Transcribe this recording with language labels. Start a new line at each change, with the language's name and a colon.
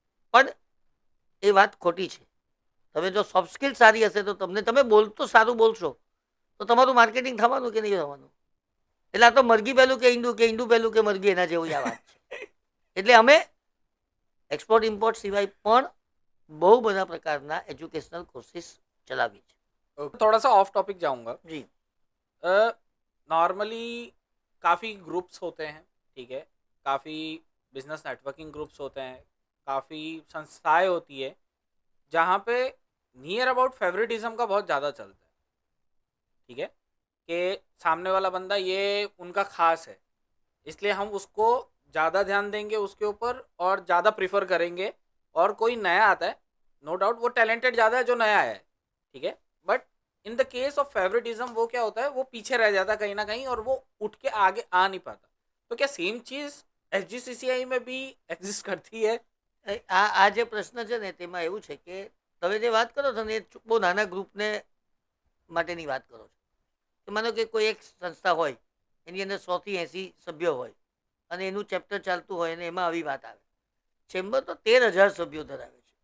Gujarati: પણ એ વાત ખોટી છે. તમે જો સોફ્ટ સ્કિલ સારી હશે તો તમે બોલતો સારું બોલશો તો તમારું માર્કેટિંગ થવાનું કે નહીં થવાનું. એટલે આ તો મરઘી પહેલું કે ઈંડું પહેલું કે મરઘી, એના જેવું આ વાત છે. એટલે અમે એક્સપોર્ટ ઇમ્પોર્ટ સિવાય પણ બહુ બધા પ્રકારના એજ્યુકેશનલ કોર્सेस ચલાવીએ છીએ.
Hindi: थोड़ा सा ऑफ टॉपिक जाऊंगा.
Gujarati: જી.
Hindi: नॉर्मली काफ़ी ग्रुप्स होते हैं, ठीक है, काफ़ी बिजनेस नेटवर्किंग ग्रुप्स होते हैं, काफ़ी संस्थाएं होती है जहाँ पे नियर अबाउट फेवरेटिज्म का बहुत ज़्यादा चलता है. ठीक है, कि सामने वाला बंदा ये उनका खास है, इसलिए हम उसको ज़्यादा ध्यान देंगे उसके ऊपर और ज़्यादा प्रिफर करेंगे. और कोई नया आता है,
English: no doubt
Hindi: वो टैलेंटेड ज़्यादा है जो नया है, ठीक है,
English: but in the case of favouritism
Hindi: वो क्या होता है, वो पीछे रह जाता है कहीं ना कहीं और वो उठ के आगे आ नहीं पाता. तो क्या सेम चीज़ SGCCI में भी एग्जिस्ट करती है?
Gujarati: આ જે પ્રશ્ન છે ને તેમાં એવું છે કે તમે જે વાત કરો છો ને એ બહુ નાના ગ્રુપને માટેની વાત કરો છો. કે માનો કે કોઈ એક સંસ્થા હોય, એની અંદર 100 થી 80 સભ્યો હોય અને એનું ચેપ્ટર ચાલતું હોય અને એમાં આવી વાત આવે. ચેમ્બર તો 13,000 સભ્યો ધરાવે છે.